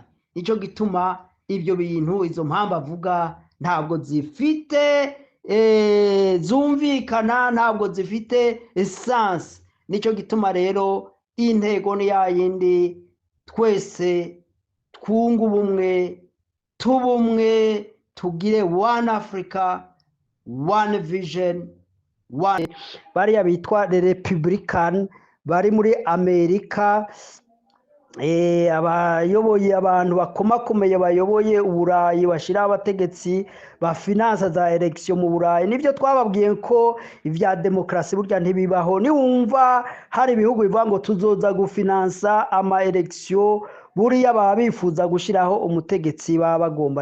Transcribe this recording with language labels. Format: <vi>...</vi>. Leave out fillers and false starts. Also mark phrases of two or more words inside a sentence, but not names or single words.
<rn>Nico gituma ibyo bintu, izo mpamvu avuga ntabwo zifite zumvikana, ntabwo zifite essence. Nico gituma rero intego ni yayindi, twese twunga ubumwe, tubumwe, tugire</rn> <en>one Africa, one vision, one.</en> <rn>Bariya bitwa</rn> <en>the Republican</en> <rn>bari muri Amerika, abayoboye abantu bakomakomeye bayoboye Uburayi, bashira abategetsi ba finance za election mu Burayi. Nivyo twababwiye ko ivya demokrasi burya ntibibaho. Niwumva hari ibihugu bivuga ngo tuzoza gufinansa ama election, buriya baba bifuza gushiraho umutegetsi baba bagomba.</rn>